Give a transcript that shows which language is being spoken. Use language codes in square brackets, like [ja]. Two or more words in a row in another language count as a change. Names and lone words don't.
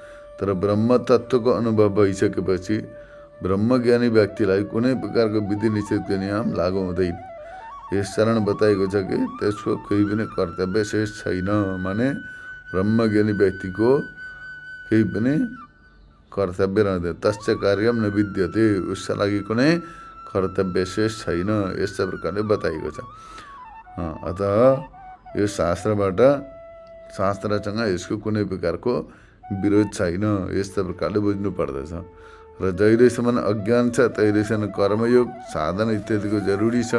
[ne] तर ब्रह्म तत्त्वको अनुभव भइसकेपछि ब्रह्मज्ञानी व्यक्तिलाई कुनै प्रकारको विधि निषेधको नियम लागू हुँदैन। यस कारण बताएको छ कि त्यसको केही पनि कर्तव्य शेष छैन। माने ब्रह्मज्ञानी व्यक्तिको केही पनि कर्तव्य रहँदैन। [sa] तस्य कार्यम न विद्यते, [ne] उसका लागि कुनै कर्तव्य शेष छैन, यस्तो प्रकारले बताइएको छ। अतः यो शास्त्रसँग यसको कुनै प्रकारको विरोध छैन, यस्तो प्रकारले बुझ्नु पर्दछ। र जहिलेसम्म अज्ञान छ तहिलेसम्म कर्मयोग साधन इत्यादिको जरुरी छ।